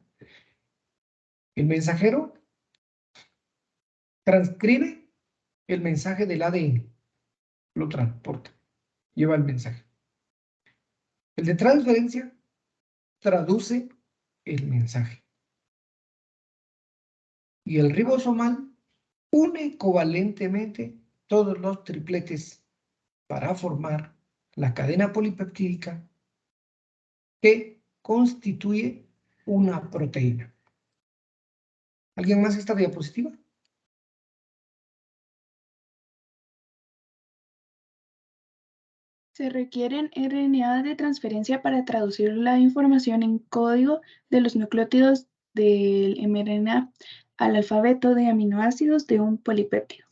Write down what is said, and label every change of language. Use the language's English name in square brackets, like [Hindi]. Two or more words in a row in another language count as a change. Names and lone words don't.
[Spanish] El mensajero transcribe el mensaje del ADN. Lo transporta. Lleva el mensaje. El de transferencia traduce el mensaje. Y el ribosomal une covalentemente todos los tripletes para formar la cadena polipeptídica que constituye una proteína. ¿Alguien más esta diapositiva? Se requieren RNA de transferencia para traducir la información en código de los nucleótidos del mRNA al alfabeto de aminoácidos de un polipéptido.